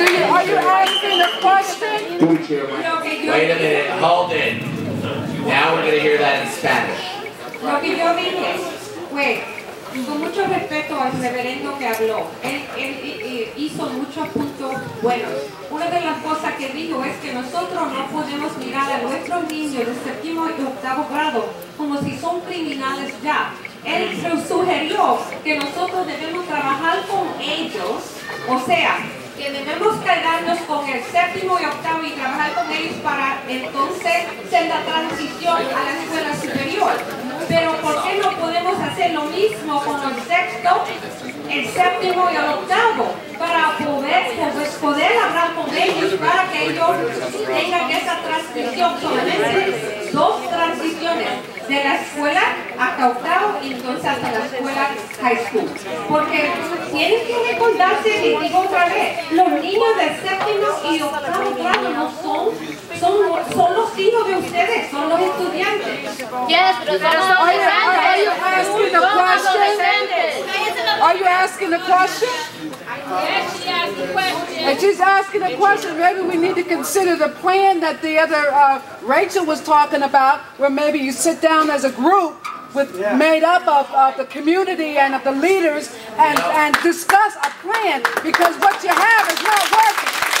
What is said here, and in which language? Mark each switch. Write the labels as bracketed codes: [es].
[en] Are you asking a question? Wait a minute, hold it. Now we're going to hear that in Spanish. [es] Lo que yo dije fue, con mucho respeto al reverendo que habló, él hizo muchos puntos buenos. Una de las cosas que dijo es que nosotros no podemos mirar a nuestros niños de 7º y 8º grado como si son criminales ya. Él sugirió que nosotros debemos trabajar con ellos, o sea, que debemos cargarnos con el 7º y 8º y trabajar con ellos para entonces hacer la transición a la escuela superior. Pero ¿por qué no podemos hacer lo mismo con el 6º, el 7º y el 8º? Para poder hablar con ellos, para que ellos tengan esa transición, solamente 2 transiciones, de la escuela hasta 8º y entonces hasta la escuela high school. Porque tienen que recordarse, y digo otra vez, los niños del 7º y 8º grado no son los hijos de ustedes, son los estudiantes. [en] Yes, pero are you asking a question? Are you asking a question? Yes, she asked a question. And she's asking a question. Maybe we need to consider the plan that the other Rachel was talking about, where maybe you sit down as a group made up of the community and of the leaders and discuss a plan, because what you have is not working.